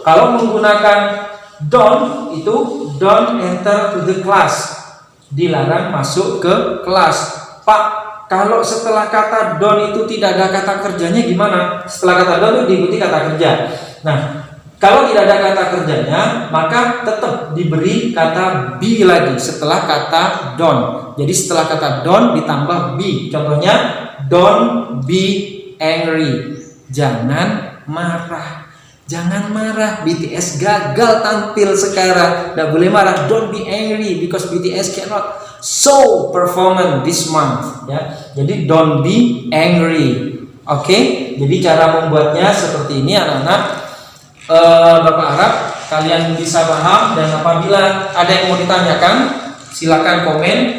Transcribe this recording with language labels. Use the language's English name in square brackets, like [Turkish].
[Indonesian] Kalau menggunakan don't itu [English] don't enter to the class, [Indonesian] dilarang masuk ke kelas. Pak, kalau setelah kata don't itu tidak ada kata kerjanya gimana? Setelah kata don't itu diikuti kata kerja. Nah, kalau tidak ada kata kerjanya, maka tetap diberi kata be lagi setelah kata don't. Jadi setelah kata don't ditambah be. [English] Contohnya don't be angry. [Indonesian] Jangan marah. Jangan marah. BTS gagal tampil sekarang. Tidak boleh marah. [English] Don't be angry because BTS cannot show performance this month. [Indonesian] Ya. Jadi [English] don't be angry. [Indonesian] Oke. Jadi cara membuatnya seperti ini anak-anak. Bapak harap kalian bisa paham, dan apabila ada yang mau ditanyakan silakan komen.